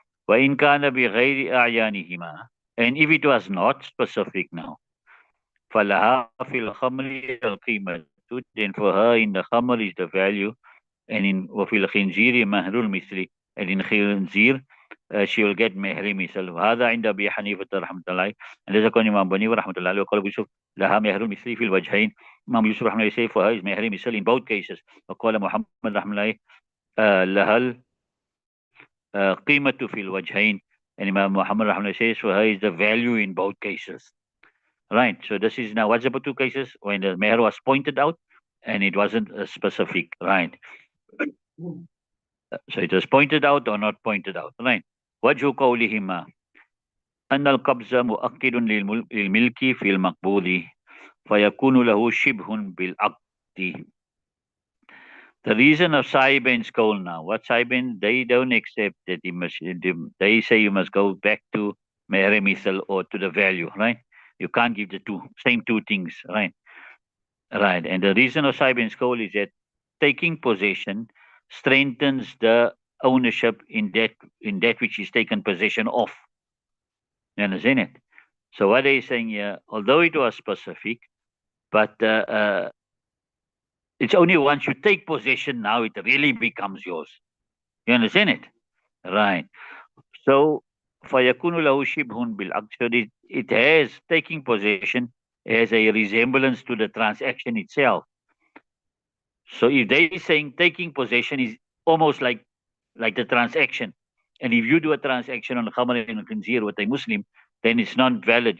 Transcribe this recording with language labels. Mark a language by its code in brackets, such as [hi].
[ar] وَإِنْ كَانَ بِغَيْرِ أَعْيَانِهِمَا. [en] And if it was not specific now, [ar] فَلَهَا فِي الْخَمْرِ الْقِيمَةُ. [en] Then for her in the khamr is the value, and in [ar] وَفِي الْخِنْزِيرِ مَهْرُ الْمِثْلِ. [en] And in khinzir, she will get مهر مثل. [ar] وهذا عند أبي حنيفة رحمة الله. [en] And there's a Imam Abu Hanifa [ar] رحمة الله وقال أبو يوسف لها مهر المثل في الوجهين. [en] Imam Yusuf رحمة الله say for her is مهر مثل in both cases. [ar] وقال محمد رحمة الله لها القيمة في الوجهين. [en] And Imam Muhammad رحمة الله says for her is the value in both cases. Right. So this is now what's about two cases when the meher was pointed out and it wasn't specific. Right. So it was pointed out or not pointed out. Right. [ar] وجه قولهما أن القبض مؤكد للملك في المقبوض فيكون له شبه بالعقد. [en] The reason of Saiben's goal now, what Saiben, they don't accept that he must, they say you must go back to meher misal or to the value, right? You can't give the same two things, right? Right. And the reason of Saiben's goal is that taking possession strengthens the ownership in that which is taken possession of. You understand it? So what they're saying here, although it was specific, but it's only once you take possession now it really becomes yours. You understand it? Right. [ar] So فَيَكُونُ لَهُ شِبْهٌ بِالْعَقْدِ. [en] So it has, taking possession has a resemblance to the transaction itself. So if they're saying taking possession is almost like the transaction, and if you do a transaction on Khamr and Khinzir with a Muslim, then it's not valid.